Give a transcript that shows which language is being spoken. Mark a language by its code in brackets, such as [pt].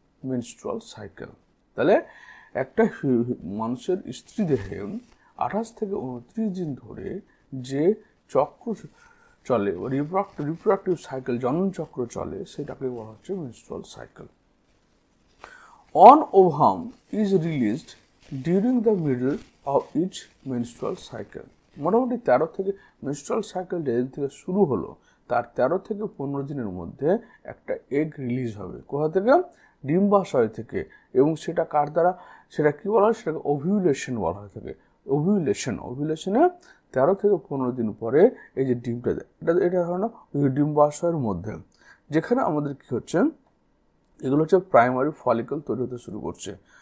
[bn] Menstrual cycle. তাহলে একটা মানুষের স্ত্রী দেহে 28 থেকে 29 দিন ধরে যে চক্র চলে, রিপ্রোডাক্টিভ সাইকেল, জনন চক্র চলে, সেটাকে বলা হচ্ছে menstrual cycle. [en] One ovum is released during the middle of each menstrual cycle। [bn] মোটামুটি 13 থেকে মেনস্ট্রুয়াল সাইকেল যেদিন থেকে শুরু হলো, তার 13 থেকে 15 দিনের মধ্যে একটা এগ রিলিজ হবে। কোথা থেকে? ডিম্বাশয় থেকে। এবং সেটা কার দ্বারা? সেটা কি বলা হয়? সেটাকে ওভিউলেশন বলা হয়ে থাকে। ওভিউলেশনে 13 থেকে 15 দিন পরে এই যে ডিমটা দেয়, এটা ধরো ডিম্বাশয়ের মধ্যে, যেখানে আমাদের কি হচ্ছে, এগুলো হচ্ছে প্রাইমারি ফলিকল তৈরি হতে শুরু করছে।